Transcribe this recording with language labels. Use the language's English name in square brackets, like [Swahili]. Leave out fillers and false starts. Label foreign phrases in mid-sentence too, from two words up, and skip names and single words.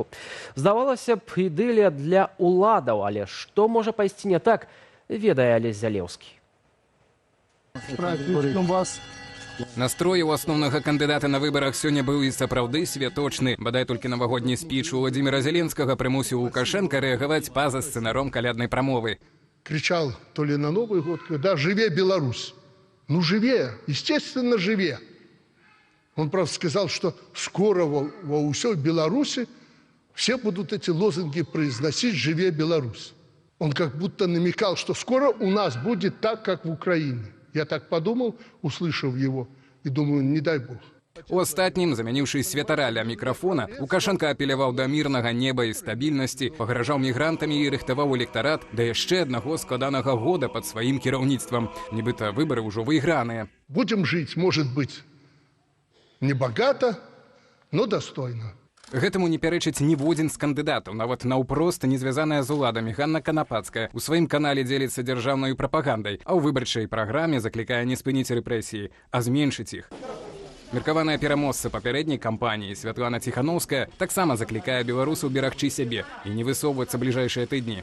[Belarusian] Здавалася б, ідылія для уладаў, але што можа пайсці не так, ведае Алесь Залеўскі. Настрой у асноўнага кандыдата на выбарах сёння быў і сапраўды святочны. Бадай толькі навагодні спіч у Владзіміра Зеленскага прымусіў Лукашенка рэагаваць па-за сцэнаром каляднай прамовы. [Russian] Кричал то ли на Новый год, когда [Belarusian] «Живе Беларусь!». [Russian] Ну, живе, естественно, живе. Он, правда, сказал, что скоро во всей Беларуси все будут эти лозунги произносить [Belarusian] «Живе Беларусь!». [Russian] Он как будто намекал, что скоро у нас будет так, как в Украине. Я так подумал, услышав его, и думаю, не дай бог. [Belarusian] У астатнім, замяніўшы святара ля мікрафона, Лукашенка апеляваў да мірнага неба і стабільнасці, пагражаў мігрантамі і рыхтаваў электарат да яшчэ аднаго складанага года пад сваім кіраўніцтвам. Нібыта выбары ўжо выйграныя. [Russian] Будем жить, может быть, не богато, но достойно. [Belarusian] Гэтаму не пярэчыць ніводзін з кандыдатаў, нават наўпрост не звязаная з уладамі Ганна Канапацкая. У сваім канале дзеліцца дзяржаўнай прапагандай, а ў выбарчай праграме заклікае не спыніць рэпрэсіі, а зменшыць іх. Меркаваная пераможца папярэдняй кампаніі Святлана Ціханаўская таксама заклікае беларусаў берагчы сябе і не высоўвацца бліжэйшыя тыдні.